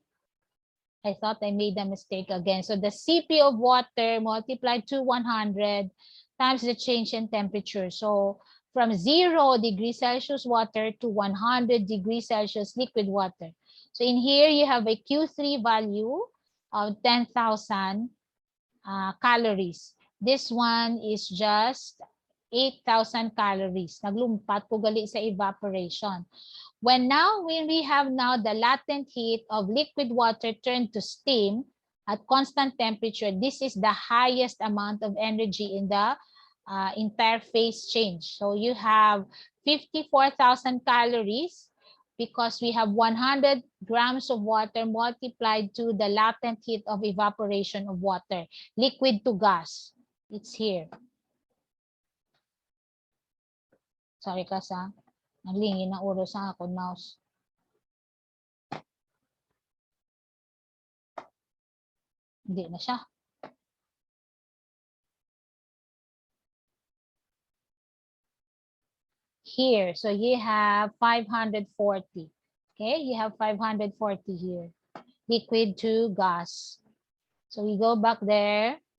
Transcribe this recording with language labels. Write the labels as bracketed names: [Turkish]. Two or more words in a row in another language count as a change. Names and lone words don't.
[English] I thought I made a mistake again. So the CP of water multiplied to 100 times the change in temperature. So from 0 degrees Celsius water to 100 degrees Celsius liquid water. So in here, you have a Q3 value of 10,000 calories. This one is just 8,000 calories. [Hiligaynon] Naglumpat ko gali sa evaporation. [English] When we have now the latent heat of liquid water turned to steam at constant temperature, this is the highest amount of energy in the entire phase change. So you have 54,000 calories because we have 100 grams of water multiplied to the latent heat of evaporation of water, liquid to gas. It's here. Sorry class, ha? [Hiligaynon] Naglingin ng oras sa ako, mouse. Hindi na siya. [English] Here, so you have 540. Okay, you have 540 here. Liquid to gas. So we go back there.